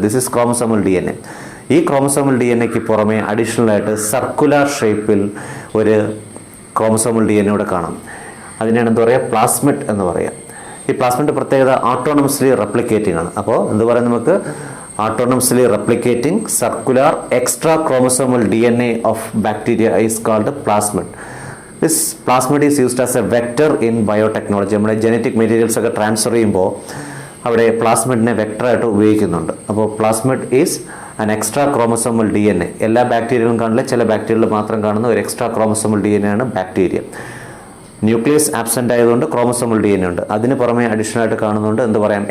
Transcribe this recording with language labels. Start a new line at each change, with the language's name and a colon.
English: This is chromosomal DNA.
Malayalam: ഈ chromosomal DNA പുറമെ additional ആയിട്ട് സർക്കുലർ ഷേപ്പിൽ ഒരു ക്രോമസോമൽ DNA കൂടെ കാണാം. അതിനാണ് എന്താ പറയുക? പ്ലാസ്മിഡ് എന്ന് പറയുക. ഈ പ്ലാസ്മിഡ് പ്രത്യേകത ഓട്ടോണമസ്ലി റെപ്ലിക്കേറ്റിംഗ് ആണ്. അപ്പോൾ എന്ത് പറയാം?
English: നമുക്ക് autonomously replicating circular extra chromosomal DNA of bacteria is called plasmid. This plasmid is used as a vector in biotechnology.
Malayalam: നമ്മുടെ ജനറ്റിക് മെറ്റീരിയൽസ് ഒക്കെ ട്രാൻസ്ഫർ ചെയ്യുമ്പോൾ അവിടെ പ്ലാസ്മിഡിനെ വെക്ടറായിട്ട് ഉപയോഗിക്കുന്നുണ്ട്. അപ്പോൾ
English: Plasmid is an extra chromosomal DNA.
Malayalam: എല്ലാ ബാക്ടീരിയയിലും കാണില്ല, ചില ബാക്ടീരിയയിൽ മാത്രം കാണുന്ന ഒരു എക്സ്ട്രാ ക്രോമസോമൽ DNA ആണ് ബാക്ടീരിയ. ന്യൂക്ലിയസ് ആബ്സെൻ്റ് ആയതുകൊണ്ട് ക്രോമസോമൽ DNA ഉണ്ട്. അതിന് പുറമെ അഡീഷണൽ ആയിട്ട് കാണുന്നുണ്ട് എന്ത് പറയാം?